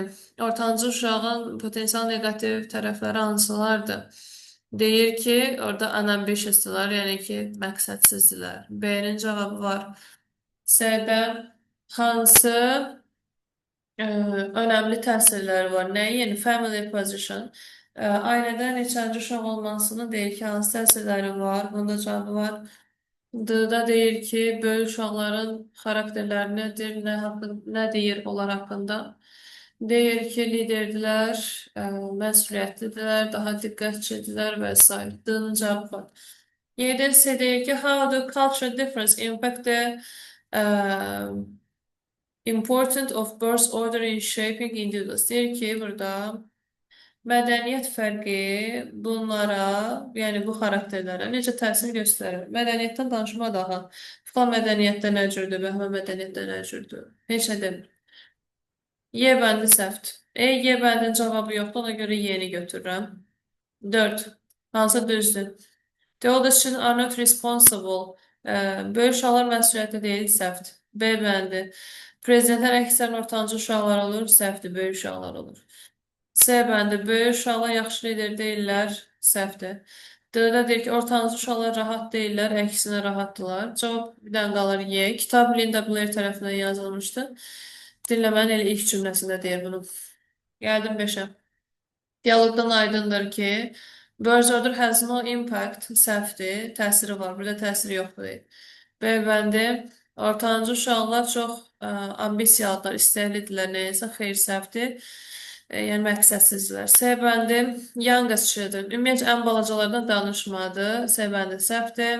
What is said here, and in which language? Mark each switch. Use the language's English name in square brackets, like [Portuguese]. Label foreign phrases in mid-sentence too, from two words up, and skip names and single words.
[Azerbaijani] Ortancıl uşağın potensial negativ tərəfləri hansılardır? Deyir ki, orada unambitiousdırlar, yəni ki, məqsədsizdirlər. B-nin cavabı var. C-də hansı önemli təsirləri var. Nəyi? Yəni [English] family position. [Azerbaijani] Ailədə neçənci uşaq olmasının deyir ki, hansı təsirləri var? Bunda cavabı var. D-da deyir ki, böyük uşaqların xarakterləri nədir, nə deyir onlar haqqında? Deyir ki, liderdirlər, məsuliyyətlidirlər, daha diqqətçidirlər və s. D-nın cavabı var. 7-si deyir ki, [English] how do cultural difference impact the Important of birth order in shaping individuals. [Azerbaijani] Deyir ki, burada mədəniyyət fərqi bunlara, yəni bu xarakterlərə necə təsir göstərir? Mədəniyyətdən danışmaq daha. Falan mədəniyyətdə nə cürdür, bəhmə mədəniyyətdə nə cürdür? Heç nə demir. Y bəndi səhvdir. Y bəndin cavabı yoxdur, ona görə Y-ni götürürəm. 4. Hansı düzdür? [English] The oldest children are not responsible. [Azerbaijani] Böyük uşaqlar məsuliyyətli deyil, səhvdir. B bəndi. Prezidentlər əksərən ortancıl uşaqlar olur, səhvdir, böyük uşaqlar olur. C bəndi. Böyük uşaqlar yaxşı lider deyirlər, səhvdir. D-də deyir ki, ortancıl uşaqlar rahat deyirlər, əksinə rahatdılar. Cavab bir dənə qalır Y. Kitab Linda Blair tərəfindən yazılmışdı. Dinləmənin elə ilk cümləsində deyir bunu. Gəldim 5-ə. Diyalogdan aydındır ki, [English] Birth Order has no impact, [Azerbaijani] səhvdir, təsiri var, burada təsiri yoxdur deyil. B bəndi, ortancıl uşaqlar çox ambisiyalıdırlar, istəklidirlər nəyəsə, xeyr səhvdir, yəni məqsədsizdirlər. C bəndi, [English] youngest children, [Azerbaijani] ümumiyyətlə ən balacalardan danışmadı, C bəndi səhvdir.